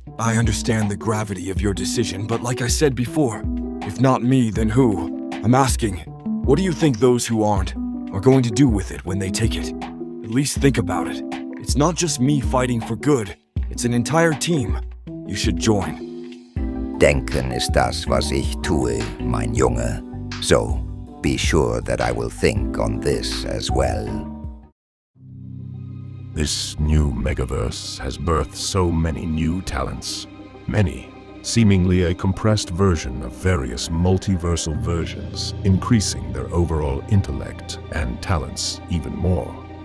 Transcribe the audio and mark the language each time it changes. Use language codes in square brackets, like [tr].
[en] I understand the gravity of your decision, but like I said before, if not me, then who? I'm asking, what do you think those who aren't are going to do with it when they take it? At least think about it. It's not just me fighting for good. It's an entire team. You should join. [de] Denken ist das, was ich tue, mein Junge. [en] So, be sure that I will think on this as well. This new Megaverse has birthed so many new talents. Many, seemingly a compressed version of various multiversal versions, increasing their overall intellect and talents even more.